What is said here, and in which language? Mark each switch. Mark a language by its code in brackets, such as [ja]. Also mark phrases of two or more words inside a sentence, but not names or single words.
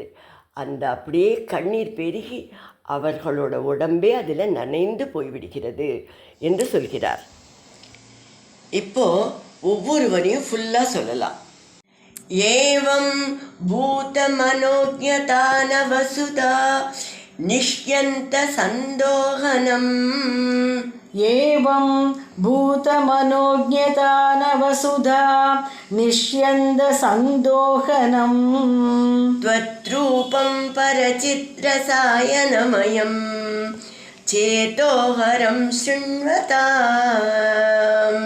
[ta] அந்த அப்படியே கண்ணீர் பெருகி அவர்களோட உடம்பே அதில் நனைந்து போய்விடுகிறது என்று சொல்கிறார். இப்போ ஒவ்வொருவரையும் ஃபுல்லாக சொல்லலாம். [sa] एवं भूत मनोज्ञता नवसुधा निष्यन्द सन्दोहनम् एवं भूतमनोज्ञता नवसुधा निष्यन्दसन्दोहनम् त्वद्रूपं परचित्रसायनमयं चेतोहरं शृण्वताम्